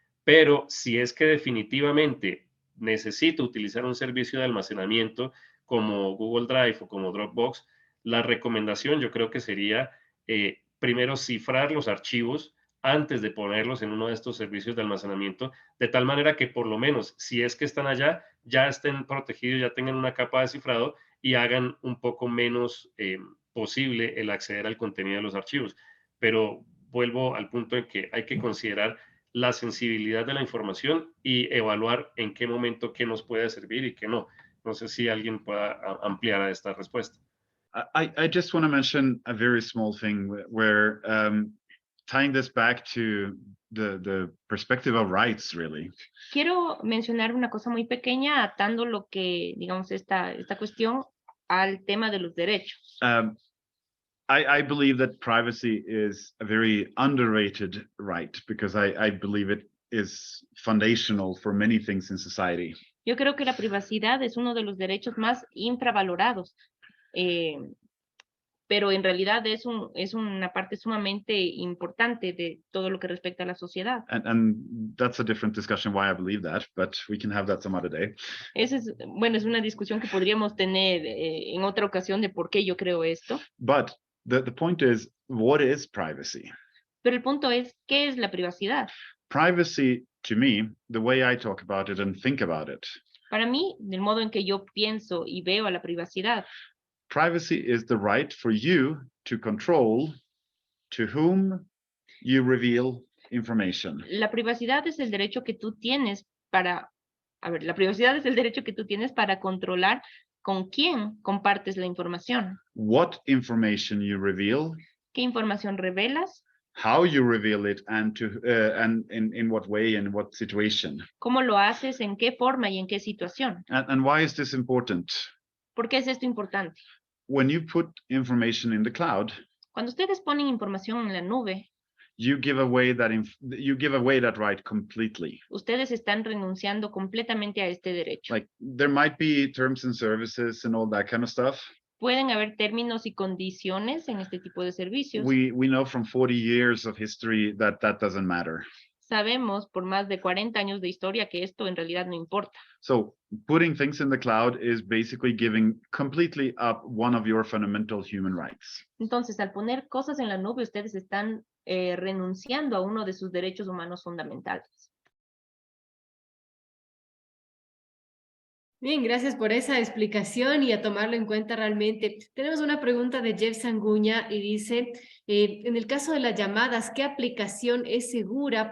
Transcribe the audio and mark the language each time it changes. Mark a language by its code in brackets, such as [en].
[es] Pero si es que definitivamente necesito utilizar un servicio de almacenamiento como Google Drive o como Dropbox, la recomendación yo creo que sería primero cifrar los archivos antes de ponerlos en uno de estos servicios de almacenamiento, de tal manera que por lo menos si es que están allá, ya estén protegidos, ya tengan una capa de cifrado y hagan un poco menos posible el acceder al contenido de los archivos. Pero vuelvo al punto en que hay que considerar la sensibilidad de la información y evaluar en qué momento qué nos puede servir y qué no. No sé si alguien pueda ampliar a esta respuesta. [en] I just want to mention a very small thing where tying this back to the perspective of rights, really. [es] Quiero mencionar una cosa muy pequeña, atando lo que, digamos, esta cuestión al tema de los derechos. [en] I believe that privacy is a very underrated right because I believe it is foundational for many things in society. [es] Yo creo que la privacidad es uno de los derechos más infravalorados. pero en realidad es una parte sumamente importante de todo lo que respecta a la sociedad. [en] And that's a different discussion why I believe that, but we can have that some other day. [es] Esa es, bueno, es una discusión que podríamos tener en otra ocasión de por qué yo creo esto. [en] But the point is, what is privacy? [es] Pero el punto es, ¿qué es la privacidad? [en] Privacy, to me, the way I talk about it and think about it, [es] Para mí, del modo en que yo pienso y veo a la privacidad, [en] privacy is the right for you to control to whom you reveal information. [es] la privacidad es el derecho que tú tienes para, la privacidad es el derecho que tú tienes para controlar con quién compartes la información. [en] What information you reveal, [es] ¿Qué información revelas? [en] how you reveal it, and in what way and what situation. [es] ¿Cómo lo haces? ¿En qué forma y en qué situación? [en] And why is this important? [es] ¿Por qué es esto importante? [en] When you put information in the cloud, [es] Cuando ustedes ponen información en la nube, [en] you give away that right completely. [es] ustedes están renunciando completamente a este derecho. [en] Like, there might be terms and services and all that kind of stuff. [es] Pueden haber términos y condiciones en este tipo de servicios. [en] We know from 40 years of history that doesn't matter. [es] Sabemos por más de 40 años de historia que esto en realidad no importa. [en] So putting things in the cloud is basically giving completely up one of your fundamental human rights. [es] Entonces, al poner cosas en la nube, ustedes están renunciando a uno de sus derechos humanos fundamentales. Bien, gracias por esa explicación y a tomarlo en cuenta realmente. Tenemos una pregunta de Jeff Sanguña y dice, en el caso de las llamadas, ¿qué aplicación es segura?